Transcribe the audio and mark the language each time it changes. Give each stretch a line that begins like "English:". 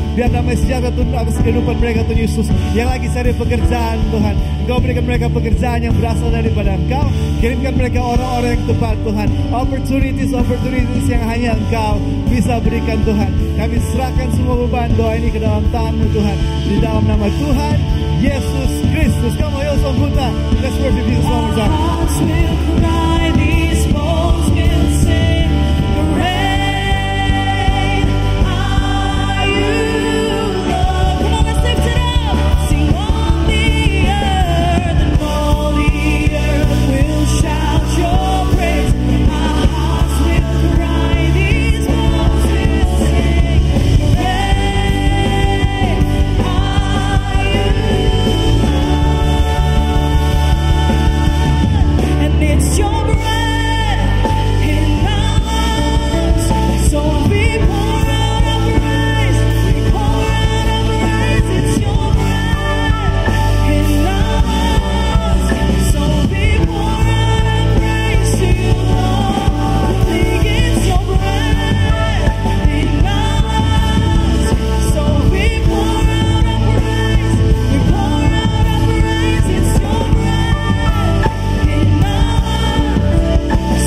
Indonesian: Biar damai sejahtera turun atas kehidupan mereka Tuhan Yesus. Yang lagi cari pekerjaan Tuhan, Engkau berikan mereka pekerjaan yang berasal daripada Engkau. Kirimkan mereka orang-orang yang tepat Tuhan. Opportunities yang hanya Engkau bisa berikan Tuhan. Kami serahkan semua beban doa ini ke dalam tangan-Mu Tuhan, di dalam nama Tuhan Yesus Kristus.
English: Come on, Hillsong Kuta, let's worship Jesus one more time. Our hearts will cry, these bones will sing, great are you, Lord. Come on, let's lift it up. Sing on the earth, and all the earth will shout your praise. Our hearts will cry, these bones will sing, great are you, and it's your breath in our lungs. So we pour out our praise, we pour out our praise. It's your breath in our lungs. So we pour out our praise to you, Lord. It's your breath in our lungs. So we pour out our praise, we pour out our praise. It's your breath in our lungs.